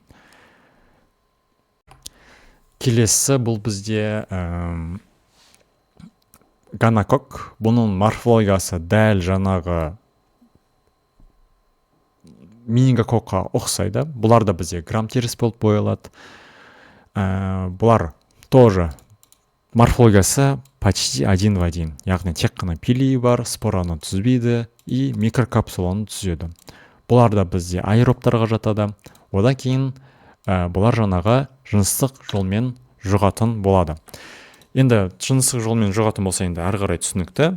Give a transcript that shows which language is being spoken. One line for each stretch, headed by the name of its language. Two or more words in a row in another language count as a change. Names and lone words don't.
Kazakh: Келесі бұл бізде гонококк. Бұның морфологиясы дәл жаңағы менингококкқа ұқсайды. Бұлар да бізде грамм теріс болып боялады. Бұлар тоже морфологиясы
Russian: почти один в один.
Kazakh: Яғни тек қана пилии бар, спораны түзбейді и микрокапсуланы түзеді. Бұлар да бізде аэробтарға жатады. Одан кейін бұлар жаңағы жыныстық жолмен жұғатын болады. Енді жыныстық жолмен жұғатын болса, енді ары қарай түсінікті.